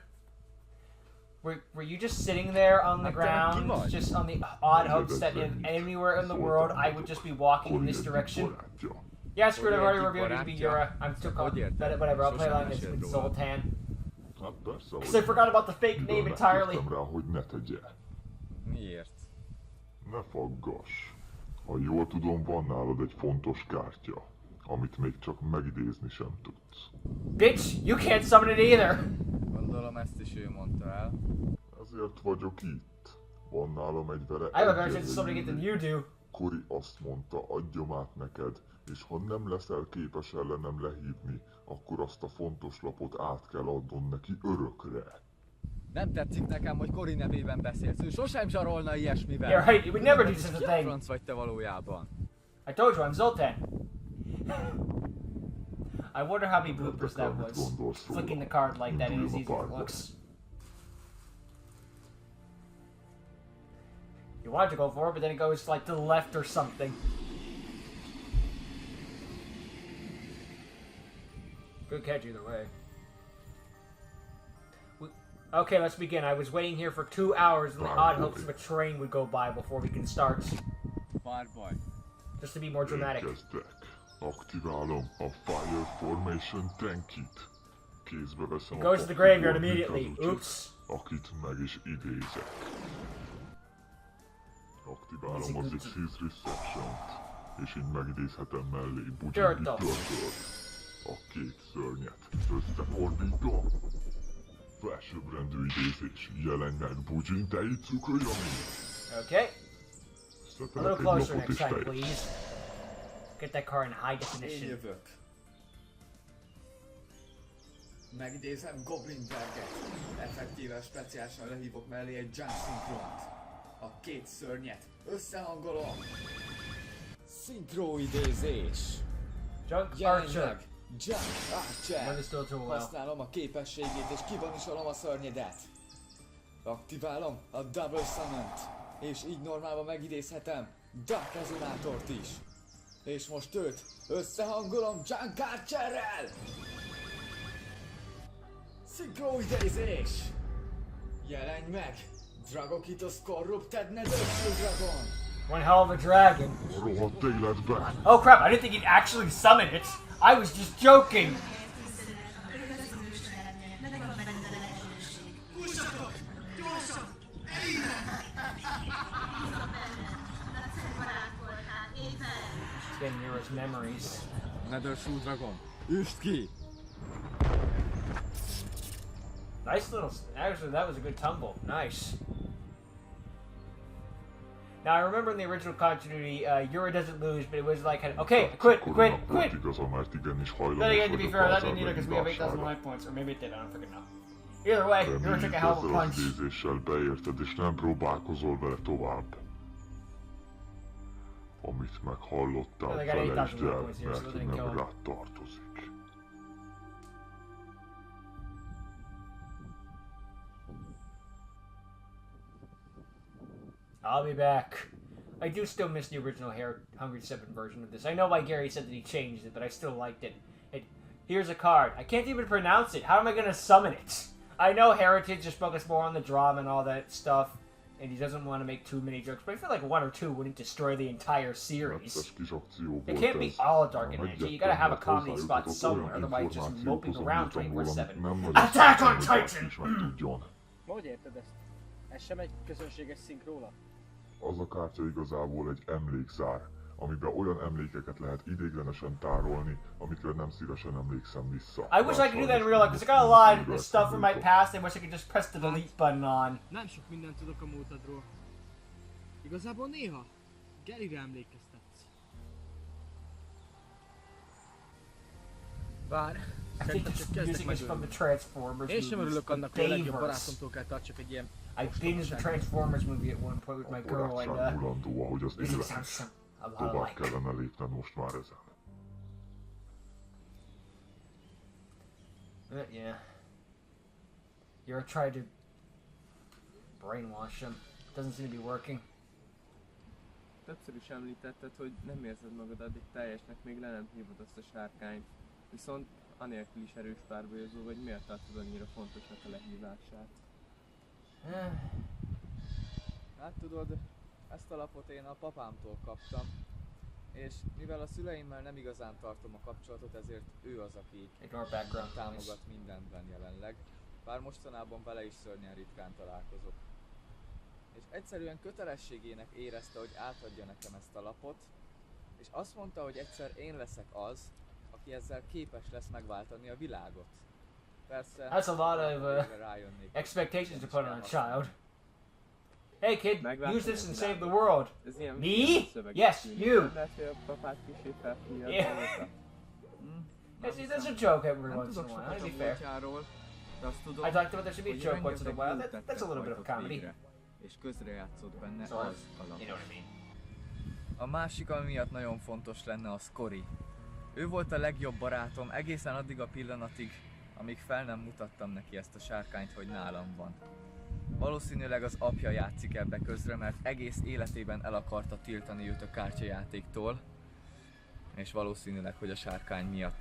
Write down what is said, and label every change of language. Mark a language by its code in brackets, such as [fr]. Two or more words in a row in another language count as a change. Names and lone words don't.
[en] Were you just sitting there on the ground, just on the odd hopes that if anywhere in the world I would just be walking in this direction? Yeah, screw it, I've already reviewed it to be Yura. I'm too confident, whatever, I'll play along with Zoltan. Because I forgot about the fake name entirely. [hu] Miért? Ne faggass. Ha jól tudom, van nálad egy fontos kártya, amit még csak megidézni sem tudsz. [en] Bitch, you can't summon it either! [hu] Gondolom ezt is ő mondta el. Ezért vagyok itt. Van nálam egy vele [en] I have a better chance of summoning it than you do. [hu] Kori azt mondta, adjam át neked, és ha nem leszel képes ellenem lehívni, akkor azt a fontos lapot át kell adnod neki örökre. Nem tetszik nekem, hogy Kori nevében beszélsz. Ő sosem zsarolna ilyesmivel. [en] Yeah, right, you would never do such a [hu] Ki a [en] thing. [hu] franc vagy te valójában? [en] I told you, I'm Zoltan. I wonder how many bloopers that was. Flicking the card like that is easy as it looks. You wanted to go for it, but then it goes like to the left or something. Good catch either way. Okay, let's begin. I was waiting here for 2 hours in the odd hopes of a train would go by before we can start. Bye. Just to be more dramatic. [hu] Érkeztek. Aktiválom a Fire Formation tankit. Kézbe veszem It goes to the graveyard immediately. Oops. Akit meg is idézek. Aktiválom az Xyz Reception-t, és így megidézhetem mellé Bujingi Turtle-t. A két szörnyet összefordítom. Felsőbbrendű idézés. Jelenj meg Bujin Teitsukuyami. [en] Okay. A little [hu] Szetelek egy [en] closer [hu] lapot [en] next [hu] és [en] time, [hu] tejet. [en] please. Get that car in high [hu] Én [en] definition. [hu] jövök. Megidézem Goblinberget. Effektíven, speciálisan lehívok mellé egy Jump Synchront. A két szörnyet összehangolom. Szinkróidézés. Junk Jelenj Archer. meg. Jump Archer. [en] Understood too well. [hu] Használom a képességét és kivanisolom a szörnyedet. Aktiválom a Double Summon-t. És így normálban megidézhetem Dark Resonátort is. És most őt összehangolom Junk Archerrel! Szinkróidézés! Jelenj meg! Dragokitos Corrupted Netherfall Dragon! [en] One hell of a dragon. [hu] A rohadt életben! [en] Oh crap, I didn't think he'd actually summon it. I was just joking. It's getting near his memories. [hu] Netherfall Dragon! Üsd ki! [en] Nice little... Actually, that was a good tumble. Nice. Now I remember in the original continuity, Yuri doesn't lose, but it was like, okay, quit. [hu] Igaza, mert igenis hajlamos [en] Then again, to be [hu] vagyok [en] fair, that [hu] az [en] didn't either because we have 8,000 [hu] ellenírására. [en] life points, or maybe it did, I don't freaking know. Either way, Yuri took a hell of a [hu] Reméljük [en] punch. [hu] ezzel az idézéssel beérted, és nem próbálkozol vele tovább. Amit meghallottál, [en] Well, they got 8,000 [hu] felejtsd el, [en] points here, so [hu] mert [en] they didn't kill [hu] nem [en] him. [hu] rád tartozik. [en] I'll be back. I do still miss the original HNGRY VII version of this. I know why Gary said that he changed it, but I still liked it. Here's a card. I can't even pronounce it. How am I going to summon it? I know Heritage is focused more on the drama and all that stuff, and he doesn't want to make too many jokes, but I feel like one or two wouldn't destroy the entire series. [hu] Netes kis akció [en] It [hu] volt [en] can't be [hu] ez. [en] all dark and edgy. You gotta have a [hu] Meggyettem, [en] comedy [hu] mert [en] spot [hu] hozzájutott [en] somewhere, [hu] olyan [en] otherwise just moping [hu] információkhoz, [en] around [hu] amit amúgy [en] 24/7. [hu] nem nagyon [en] Attack on [hu] szerettem, hogy [en] Titan! [hu] bárki is megtudjon. Hogy érted ezt? Ez sem egy közönséges szink róla? Az a kártya igazából egy emlékszár, amiben olyan emlékeket lehet ideiglenesen tárolni, amikre nem szívesen emlékszem vissza. [en] I wish I could do that in real life, because I got a lot of stuff from my past I wish I could just press the delete button on. [hu] Nem sok mindent tudok a múltadról. Igazából néha Garyre emlékeztetsz. Bár, [en] I think [hu] szerintem [en] this [hu] csak kezdek [en] music is from the [hu] megölni. [en] Transformers [hu] Én sem [en] movies, [hu] örülök [en] the [hu] annak, hogy a legjobb [en] Bayverse. [hu] barátomtól kell tartsak egy ilyen [en] I binged the Transformers movie at one point with my [hu] A [en] girl, and [hu] barátság mulandó, ahogy az [en] music [hu] élet. [en] sounds a lot [hu] Tovább [en] alike. [hu] kellene lépned most már ezen. [en] Yeah. You're trying to brainwash him. Doesn't seem to be working. [hu] Többször is említetted, hogy nem érzed magad addig teljesnek, még le nem hívod azt a sárkányt. Viszont anélkül is erős párbajozó vagy, miért tartod annyira fontosnak a lehívását? Hát tudod, ezt a lapot én a papámtól kaptam, és mivel a szüleimmel nem igazán tartom a kapcsolatot, ezért ő az, aki [en] Ignore background noise. [hu] támogat mindenben jelenleg, bár mostanában vele is szörnyen ritkán találkozok. És egyszerűen kötelességének érezte, hogy átadja nekem ezt a lapot, és azt mondta, hogy egyszer én leszek az, aki ezzel képes lesz megváltani a világot. Persze, [en] That's a lot of [hu] végre rájönnék, [en] expectations to [hu] hogy [en] put on a [hu] nem is kell [en] child. Hey kid, [hu] Meglátod [en] use this [hu] a [en] and save the [hu] világot. [en] world. [hu] Ez ilyen [en] Me? [hu] szöveg [en] Yes, [hu] tűnik. [en] you. [hu] Nem lehet, hogy a papát kicsit felfújja [en] Yeah. [hu] a dolgokat? [en] That's a joke every [hu] Nem [en] once in [hu] tudok [en] a while. [hu] sokat [en] To [hu] a [en] be fair. [hu] múltjáról, de azt tudom, [en] I talked about there should be a [hu] hogy [en] joke once in a [hu] rengeteg [en] while. [hu] jót [en] That's a [hu] tettetek [en] little bit of [hu] rajta [en] comedy. [hu] végre, és közrejátszott benne [en] Sort of. [hu] az a lap. [en] You know what I mean? [hu] A másik, ami miatt nagyon fontos lenne, az Cory. Ő volt a legjobb barátom egészen addig a pillanatig, amíg fel nem mutattam neki ezt a sárkányt, hogy nálam van. Valószínűleg az apja játszik ebbe közre, mert egész életében el akarta tiltani őt a kártyajátéktól, és valószínűleg, hogy a sárkány miatt.